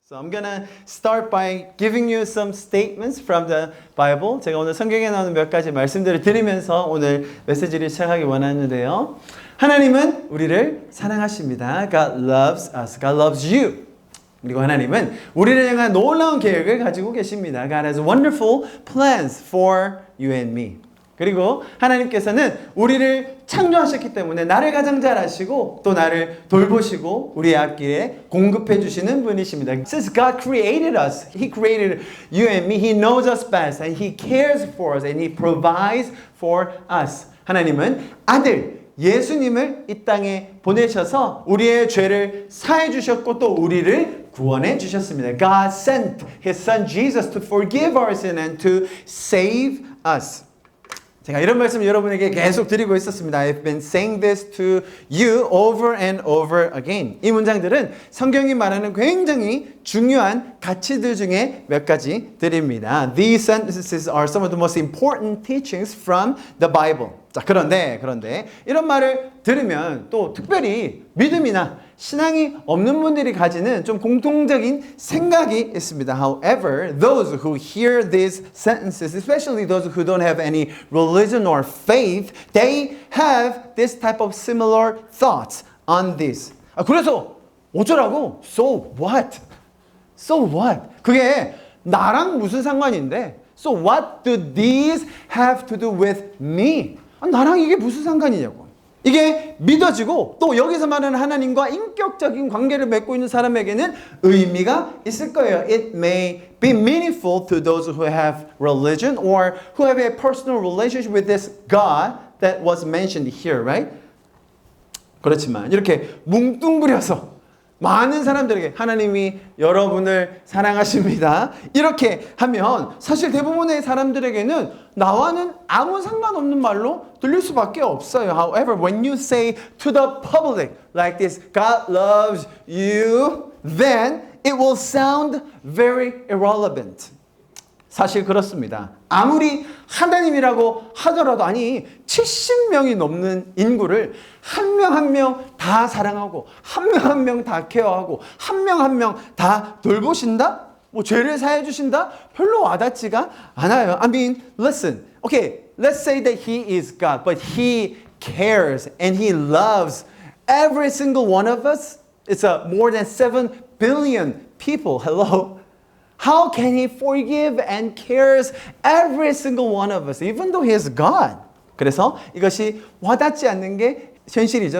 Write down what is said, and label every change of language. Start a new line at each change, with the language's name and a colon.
English: So I'm gonna start by giving you some statements from the Bible.
Korean: 제가 오늘 성경에 나오는 몇 가지 말씀들을 드리면서 오늘 메시지를 시작하기 원하는데요. 하나님은 우리를 사랑하십니다.
English: God loves us. God loves you.
Korean: 그리고 하나님은 우리를 향한 놀라운 계획을 가지고 계십니다.
English: God has wonderful plans for you and me.
Korean: 그리고 하나님께서는 우리를 창조하셨기 때문에 나를 가장 잘 아시고 또 나를 돌보시고 우리의 앞길에 공급해 주시는 분이십니다.
English: Since God created us, He created you and me. He knows us best and He cares for us and He provides for us.
Korean: 하나님은 아들 예수님을 이 땅에 보내셔서 우리의 죄를 사해 주셨고 또 우리를 구원해 주셨습니다.
English: God sent His Son Jesus to forgive our sin and to save us.
Korean: 제가 이런 말씀 여러분에게 계속 드리고 있었습니다.
English: I've been saying this to you over and over again.
Korean: 이 문장들은 성경이 말하는 굉장히 중요한 가치들 중에 몇 가지 드립니다.
English: These sentences are some of the most important teachings from the Bible.
Korean: 자, 그런데 이런 말을 들으면 또 특별히 믿음이나 신앙이 없는 분들이 가지는 좀 공통적인 생각이 있습니다.
English: However, those who hear these sentences, especially those who don't have any religion or faith, they have this type of similar thoughts on this.
Korean: 그래서 어쩌라고?
English: So what? So what?
Korean: 그게 나랑 무슨 상관인데?
English: So what do these have to do with me?
Korean: 나랑 이게 무슨 상관이냐고. 이게 믿어지고 또 여기서 말하는 하나님과 인격적인 관계를 맺고 있는 사람에게는 의미가 있을 거예요.
English: It may be meaningful to those who have religion or who have a personal relationship with this God that was mentioned here, right?
Korean: 그렇지만 이렇게 뭉뚱그려서 많은 사람들에게 하나님이 여러분을 사랑하십니다. 이렇게 하면 사실 대부분의 사람들에게는 나와는 아무 상관없는 말로 들릴 수밖에 없어요.
English: However, when you say to the public like this, God loves you, then it will sound very irrelevant.
Korean: 사실 그렇습니다. 아무리 하나님이라고 하더라도 아니 70명이 넘는 인구를 한 명 한 명 다 사랑하고 한 명 한 명 다 케어하고 한 명 한 명 다 돌보신다? 뭐 죄를 사해 주신다? 별로 와닿지가 않아요.
English: I mean, listen. Okay, let's say that He is God, but He cares and He loves every single one of us. It's more than 7 billion people. Hello? How can He forgive and cares every single one of us, even though He is God?
Korean: 그래서 이것이 와닿지 않는 게 현실이죠.